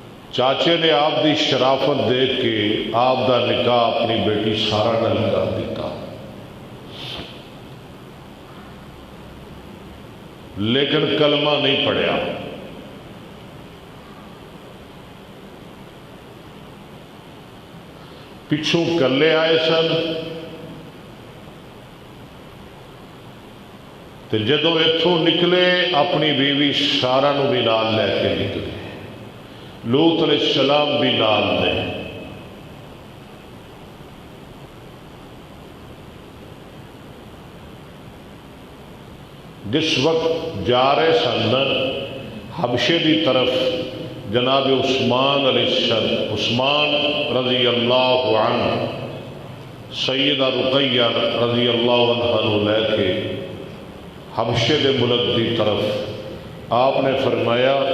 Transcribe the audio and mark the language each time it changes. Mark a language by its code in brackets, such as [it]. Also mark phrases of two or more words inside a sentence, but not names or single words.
[pa] چاچے نے آپ دی شرافت دیکھ کے آپ دا نکاح اپنی بیٹی سارا نال کر دیتا، لیکن کلمہ نہیں پڑھیا۔ پچھوں کلے آئے سن تے جدوں اتھوں نکلے اپنی بیوی سارا نو بھی نال لے کے نکلے، لوط [ar] علیہ السلام [pa] بھی نال نے۔ جس وقت جا رہے سن حبشے دی طرف، جناب عثمان عثمان [ar] رضی اللہ عنہ [pa] سیدہ رقیہ [ar] رضی اللہ عنہ [pa] لے کے حبشے دے ملک دی طرف آپ نے فرمایا،